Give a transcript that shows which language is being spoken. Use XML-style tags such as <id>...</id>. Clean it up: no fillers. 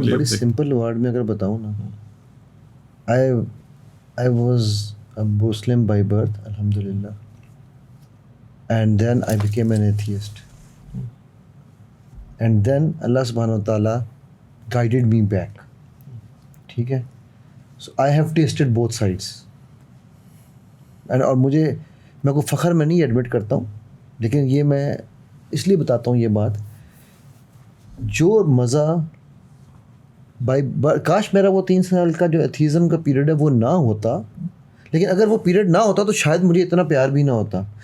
<hi>बड़ी simple word में अगर बताऊँ ना,</hi> <en>I was a Muslim by birth अल्हम्दुलिल्लाह, and then I became an atheist, and then अल्लाह सुब्हानहू व तआला guided me back.</en> <hi>ठीक है,</hi> <en>so I have tasted both sides.</en> <hi>और मैं को फ़ख्र में नहीं एडमिट करता हूँ, लेकिन ये मैं इसलिए बताता हूँ ये बात, जो मज़ा काश मेरा वो 3 साल का जो एथीज़म का पीरियड है वो ना होता, लेकिन अगर वो पीरियड ना होता तो शायद मुझे इतना प्यार भी ना होता।</hi>